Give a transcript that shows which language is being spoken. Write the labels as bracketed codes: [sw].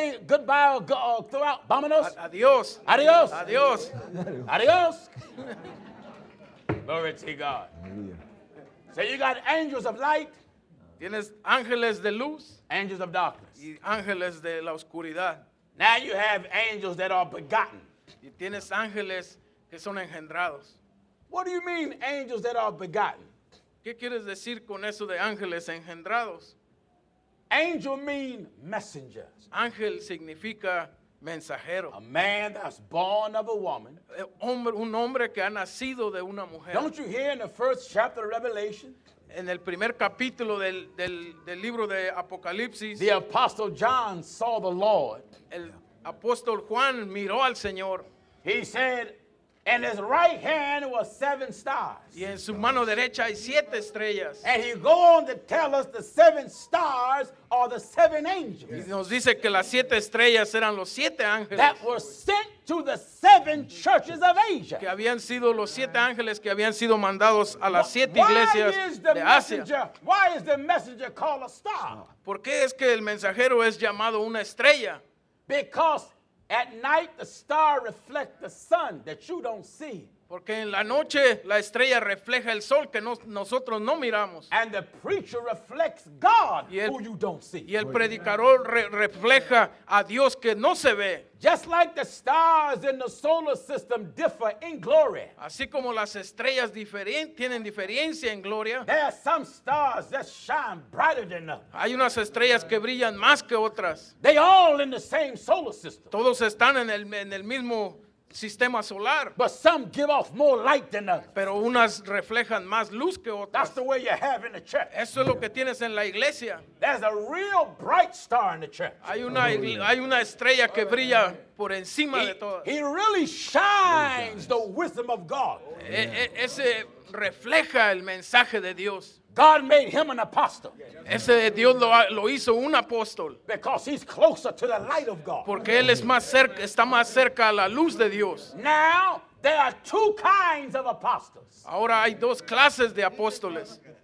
[en] say goodbye or throw out? [es] Vámonos. Adiós. Adios. Adiós. Adios. [en] Glory to God. So you got angels of light, [es] Tienes ángeles de luz [en] angels of darkness. [es] y ángeles de la oscuridad. [en] Now you have angels that are begotten. [es] Y tienes ángeles que son engendrados. [en] What do you mean, angels that are begotten? [es] ¿Qué quieres decir con eso de ángeles engendrados? [en] Angel mean messengers. [es] Ángel significa mensajero. [en] A man that's born of a woman. [es] Un hombre que ha nacido de una mujer. [en] Don't you hear in the first chapter of Revelation? [es] En el primer capítulo del libro de Apocalipsis, [en] The apostle John saw the Lord. [es] el apóstol Juan miró al Señor [en] He said, in his right hand was 7 stars. [es] y en su mano derecha hay 7 estrellas. [en] And he go on to tell us the 7 stars are the 7 [es] Y [en] angels [es] nos dice que las 7 estrellas eran los 7 ángeles [en] that were sent to the 7 churches of Asia. [es] que habían sido los 7 ángeles que habían sido mandados a las 7 [en] Why [es] iglesias [en] is the [es] de Asia. [en] messenger? Why is the messenger called a star? [es] ¿Por qué es que el mensajero es llamado una estrella? [en] Because at night the star reflects the sun that you don't see. [es] Porque en la noche la estrella refleja el sol que nosotros no miramos. [en] And the preacher reflects God [es] Y el- [en] who you don't see. [es] Y el predicador refleja a Dios que no se ve. [en] Just like the stars in the solar system differ in glory. [es] Así como las estrellas tienen diferencia en gloria, [en] There are some stars that shine brighter than others. [es] hay unas estrellas que brillan más que otras. [en] They all in the same solar system. [es] Todos están en el mismo sistema solar, [en] But some give off more light than others. [es] pero unas reflejan más luz que [en] That's [es] otras. [en] the way you have in the church. [es] Eso es lo que tienes en la iglesia. [en] There's a real bright star in the church. [es] Hay una estrella que brilla por encima de todas. [en] He really shines the wisdom of God. [es] Ese refleja el mensaje de Dios. [en] God made him an apostle [es] Ese Dios lo hizo un apóstol, [en] because he's closer to the light of God. [es] porque él es está más cerca a la luz de Dios. [en] Now, there are 2 kinds of apostles. [es] Ahora hay 2 clases de apóstoles.